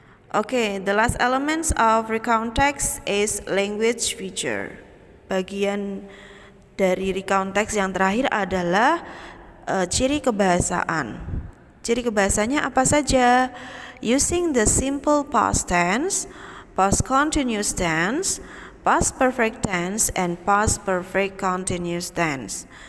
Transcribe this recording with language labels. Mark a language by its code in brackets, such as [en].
[en] Okay, the last elements of recount text is language feature. [id] Bagian dari recount text yang terakhir adalah ciri kebahasaan. Ciri kebahasanya apa saja? [en] Using the simple past tense, past continuous tense, past perfect tense, and past perfect continuous tense.